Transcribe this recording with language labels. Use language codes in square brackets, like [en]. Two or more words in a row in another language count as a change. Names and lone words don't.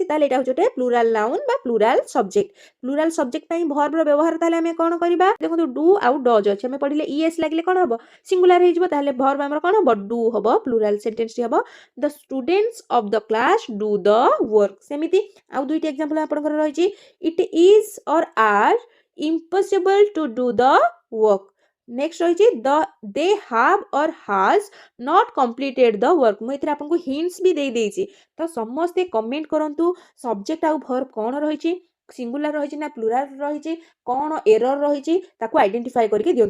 [or] ତାହେଲେ ଏଇଟା ହଉଛି ଗୋଟେ [en] plural noun [or] ବା [en] plural subject. plural subject [or] ପାଇଁ ଭର୍ବର ବ୍ୟବହାର ତାହେଲେ ଆମେ କଣ କରିବା? ଦେଖନ୍ତୁ ଡୁ ଆଉ ଡଜ୍ ଅଛି, ଆମେ ପଢିଲେ ଇଏସ୍ ଲାଗିଲେ କଣ ହବ? ସିଙ୍ଗୁଲାର ହେଇଯିବ। ତାହେଲେ ଭର୍ବ ଆମର କଣ ହବ? ଡୁ ହବ। [en] plural sentenceଟି [or] ହବ [en] the students of the class do the work. [or] ସେମିତି ଆଉ ଦୁଇଟି ଏକ୍ସାମ୍ପଲ ଆପଣଙ୍କର ରହିଛି, [en] it is or are impossible to do the work. [or] ନେକ୍ସଟ ରହିଛି [en] they have or has not completed the work. [or] ମୁଁ ଏଥିରେ ଆପଣଙ୍କୁ ହିଣ୍ଟସ୍ ବି ଦେଇଦେଇଛି। ତ ସମସ୍ତେ କମେଣ୍ଟ କରନ୍ତୁ ସବଜେକ୍ଟ ଆଉ ଭର୍ବ କଣ ରହିଛି, ସିଙ୍ଗୁଲାର ରହିଛି ନା ପ୍ଲୁରାଲ ରହିଛି, କଣ ଏରର ରହିଛି, ତାକୁ ଆଇଡେଣ୍ଟିଫାଏ କରିକି ଦିଅନ୍ତୁ।